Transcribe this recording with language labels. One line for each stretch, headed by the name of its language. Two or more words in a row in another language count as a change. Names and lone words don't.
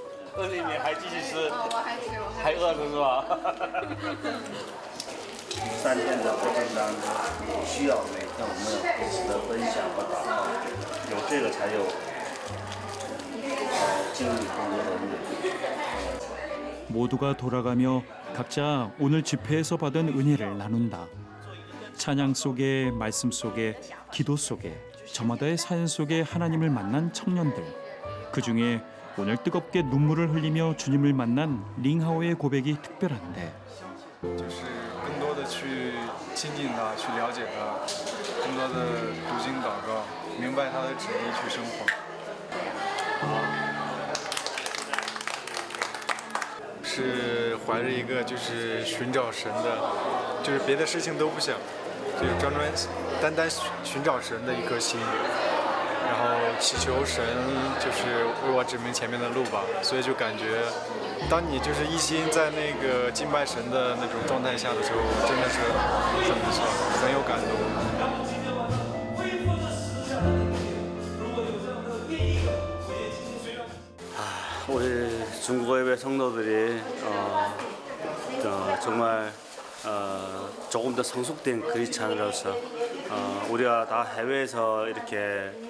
Chinese: 3 天的过程当中，需要每天我们彼此的分享和祷告，有这个才有经历更多的目的。
Korean: 모두가 돌아가며 각자 오늘 집회에서 받은 은혜를 나눈다. 찬양 속에, 말씀 속에, 기도 속에, 저마다의 사연 속에 하나님을 만난 청년들. 그중에 오늘 뜨겁게 눈물을 흘리며 주님을 만난 링하오의 고백이 특별한데
Chinese: 就是更多的去亲近他，去了解他，更多的读经祷告，明白他的旨意去生活。是怀着一个就是寻找神的，就是别的事情都不想，就是单单寻找神的一颗心，然后祈求神就是为我指明前面的路吧。所以就感觉，当你就是一心在那个敬拜神的那种状态下的时候，真的是很不错，很有感动。
Korean: 우리 중국어예배 성도들이 정말 조금 더 성숙된 크리스찬으로서 우리가 다 해외에서 이렇게